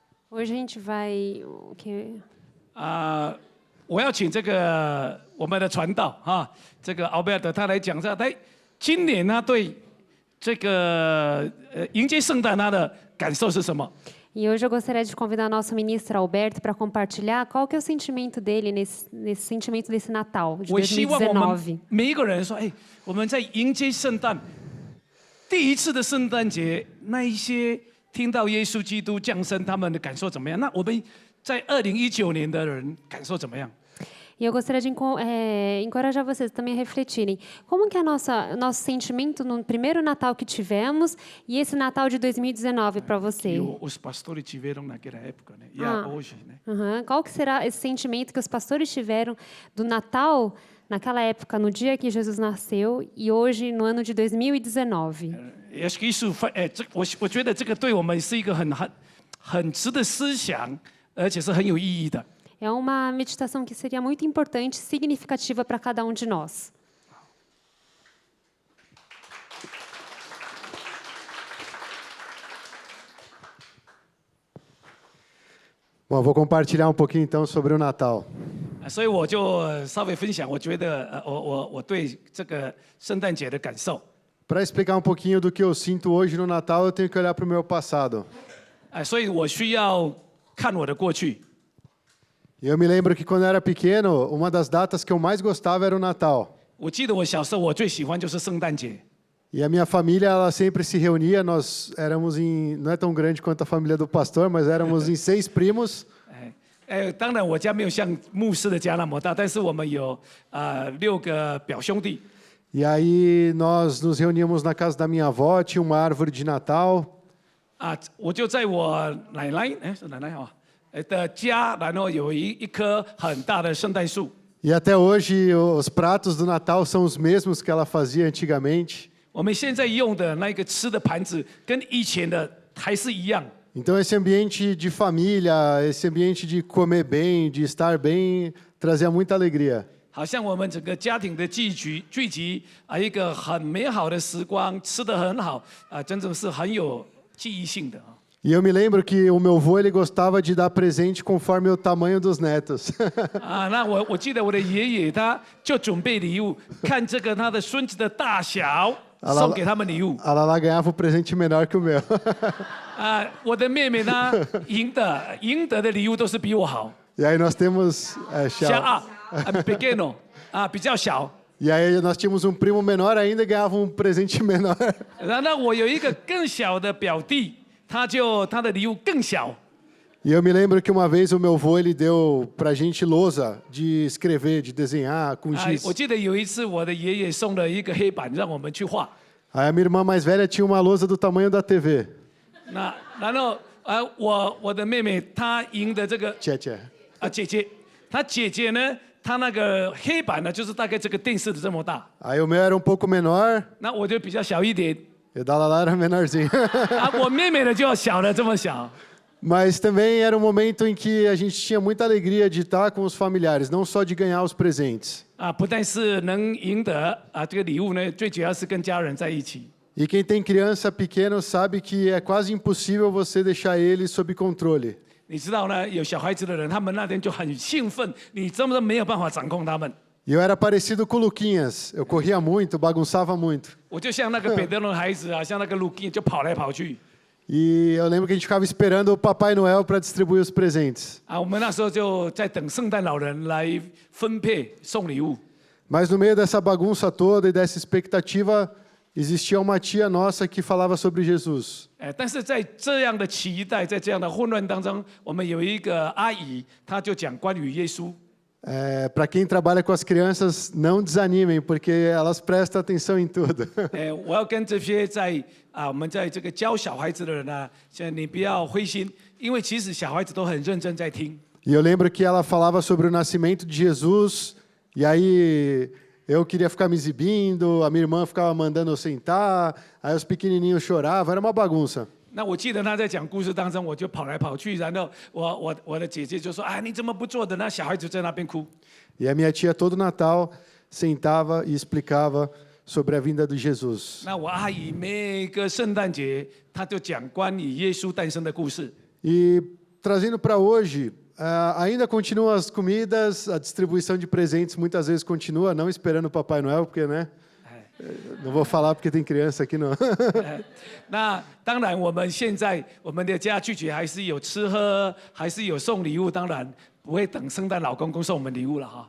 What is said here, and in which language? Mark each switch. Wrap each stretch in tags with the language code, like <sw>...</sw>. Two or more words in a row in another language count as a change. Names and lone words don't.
<pt>Hoje a gente vai o que</pt> <zh>我要请这个我们的传道这个奥贝尔德他来讲一下，今年他对这个迎接圣诞他的感受是什么？</zh> <pt>E hoje eu gostaria de convidar nosso ministro Alberto para compartilhar qual que é o sentimento dele nesse sentimento desse Natal de</pt> <zh>我希望我们 2019. 每一个人说，我们在迎接圣诞第一次的圣诞节，那一些听到耶稣基督降生，他们的感受怎么样？那我们在2019年的人感受怎么样？</zh> <pt>E eu gostaria de encorajar vocês também a refletirem como que é nosso sentimento no primeiro Natal que tivemos e esse Natal de 2019 para você. Os pastores tiveram naquela época, né? E hoje, né? Qual que será esse sentimento que os pastores tiveram do Natal naquela época, no dia que Jesus nasceu e hoje no ano de 2019? Acho que isso</pt> <zh>我觉得这个对我们是一个很值得思想，而且是很有意义的。</zh> <pt>É uma meditação que seria muito importante, significativa para cada um de nós. Bom, eu vou compartilhar um pouquinho então sobre o Natal.</pt> <zh>所以我就稍微分享，我觉得我对这个圣诞节的感受。</zh> <pt>Para explicar um pouquinho do que eu sinto hoje no Natal, eu tenho que olhar para o meu passado.</pt> <zh>所以我需要看我的过去。</zh> <pt>E eu me lembro que quando eu era pequeno, uma das datas que eu mais gostava era o Natal.</pt> <zh>我记得我小时候我最喜欢就是圣诞节。</zh> <pt>E a minha família, ela sempre se reunia, nós éramos não é tão grande quanto a família do pastor, mas éramos em 6 primos.</pt> <zh>当然我家没有像牧师的家那么大，但是我们有6个表兄弟。</zh> <pt>E aí nós nos reuníamos na casa da minha avó, tinha uma árvore de Natal.</pt> <zh>我就在我奶奶，是奶奶的家，然后有一棵很大的圣诞树。</zh> <pt>E até hoje os pratos do Natal são os mesmos que ela fazia antigamente.</pt> <zh>我们现在用的那个吃的盘子跟以前的还是一样。</zh> <pt>Então esse ambiente de família, esse ambiente de comer bem, de estar bem, trazia muita alegria.</pt> <zh>好像我们整个家庭的聚集一个很美好的时光，吃得很好真正是很有记忆性的。</zh> <pt>E eu me lembro que o meu avô ele gostava de dar presente conforme o tamanho dos netos.</pt> <zh>那我记得我的爷爷他就准备礼物，看这个他的孙子的大小，送给他们礼物。</zh> <pt>A Lala ganhava um presente menor que o meu.</pt> <zh>我的妹妹呢赢得的礼物都是比我好。</zh> <pt>E aí nós temos</pt> <zh>小pequeno 比较小。</zh> <pt>E aí nós tínhamos um primo menor ainda e ganhava um presente menor.</pt> <zh>然后我有一个更小的表弟，他的礼物更小。</zh> <pt>E eu me lembro que uma vez o meu avô ele deu pra gente lousa de escrever, de desenhar com giz.</pt> <zh>我记得有一次我的爷爷送了一个黑板让我们去画。</zh> <pt>Aí a minha irmã mais velha tinha uma lousa do tamanho da TV.</pt> <zh>然后我的妹妹她赢得这个姐姐，她姐姐呢，她那个黑板呢就是大概这个电视的这么大。</zh> <pt>Aí o meu era um pouco menor.</pt> <zh>那我就比较小一点。</zh> <pt>E da Lala era menorzinho.</pt> <zh>我妹妹呢就要小了这么小。</zh> <pt>Mas também era um momento em que a gente tinha muita alegria de estar com os familiares, não só de ganhar os presentes.</pt> <zh>不但是能赢得这个礼物呢，最主要是跟家人在一起。</zh> <pt>E quem tem criança pequena sabe que é quase impossível você deixar eles sob controle.</pt> <zh>你知道呢，有小孩子的人，他们那天就很兴奋，你根本没有办法掌控他们。</zh> <pt>E eu era parecido com o Luquinhas. Eu corria muito, bagunçava muito.</pt> <zh>我就像那个彼得的孩子像那个路金就跑来跑去。</zh> <pt>E eu lembro que a gente ficava esperando o Papai Noel para distribuir os presentes.</pt> <zh>我们那时候就在等圣诞老人来分配送礼物。</zh> <pt>Mas no meio dessa bagunça toda e dessa expectativa, existia uma tia nossa que falava sobre Jesus.</pt> <zh>但是在这样的期待，在这样的混乱当中，我们有一个阿姨，她就讲关于耶稣。</zh> <pt>Para quem trabalha com as crianças, não desanimem, porque elas prestam atenção em tudo.</pt> <zh>我要跟这些我们在这个教小孩子的人现在你不要灰心，因为其实小孩子都很认真在听。</zh> <pt>E eu lembro que ela falava sobre o nascimento de Jesus, e aí eu queria ficar me exibindo, a minha irmã ficava mandando eu sentar, aí os pequenininhos choravam, era uma bagunça.</pt> <zh>那我记得他在讲故事当中，我就跑来跑去，然后我的姐姐就说你怎么不做的？那小孩子在那边哭。</zh> <pt>E a minha tia todo Natal sentava e explicava sobre a vinda de Jesus.</pt> <zh>那我阿姨每个圣诞节，她就讲关于耶稣诞生的故事。</zh> <pt>E trazendo para hoje, ainda continuam as comidas, a distribuição de presentes muitas vezes continua, não esperando o Papai Noel, porque, né? Não vou falar porque tem criança aqui, não.</pt> <zh>那当然，我们现在我们的家聚集还是有吃喝，还是有送礼物，当然不会等圣诞老公公送我们礼物了哈。</zh>